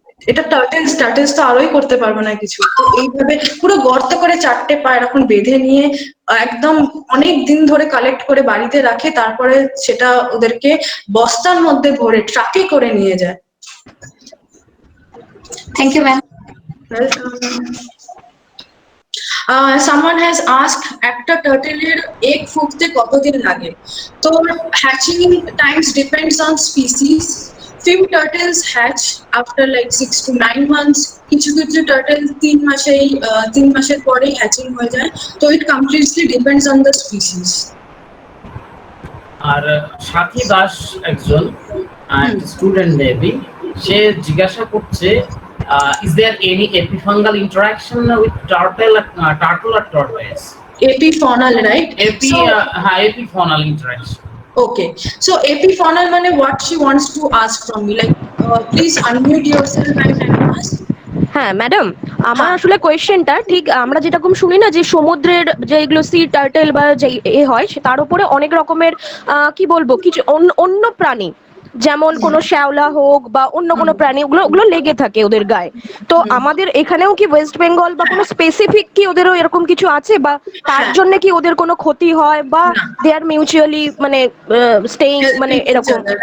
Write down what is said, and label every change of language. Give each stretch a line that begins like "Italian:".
Bangla: এটা টার্টলস তো আরোই করতে পারবে না কিছু। তো এইভাবে পুরো গর্ত করে 4টে পা এরকম বেঁধে নিয়ে একদম অনেক দিন ধরে কালেক্ট করে বাড়িতে রাখে, তারপরে সেটা ওদেরকে বস্তার মধ্যে ভরে ট্রাকে করে নিয়ে যায়।
English: Thank you, ma'am. Welcome. Someone has asked,
Bangla: একটা টার্টলের এগ ফুটতে কতদিন লাগে? তো hatching Times depends on species.
English: Few turtles hatch after like 6 to 9 months.
Bangla: কিছু টার্টল 3 মাসের পরেই হ্যাচিং হয়ে যায়। তো
English: it completely depends on the species.
Bangla: আর সাথী দাস একজন স্টুডেন্ট মেবি, সে জিজ্ঞাসা করছে,
English: is there any epifungal interaction with turtle or tortoise? Epifaunal, right? Epifaunal interaction. Okay, so epifaunal মানে what she wants to ask from me, like please unmute yourself and ask.
Bangla: হ্যাঁ madam, আমার আসলে কোয়েশ্চেনটা ঠিক আমরা যেরকম শুনি না যে সমুদ্রের যে এগুলো সি টার্টেল বা যে হয় তার উপরে অনেক রকমের কি বলবো কিছু অন্য প্রাণী, যেমন কোনো শ্যাওলা হোক বা অন্য কোনো প্রাণী, ওগুলো লেগে থাকে ওদের গায়ে। তো আমাদের এখানেও কি ওয়েস্ট বেঙ্গল বা কোনো স্পেসিফিক কি ওদেরও এরকম কিছু আছে, বা তার জন্য কি ওদের কোনো ক্ষতি হয়, বা দে আর মিউচুয়ালি মানে স্টেইং মানে এরকম?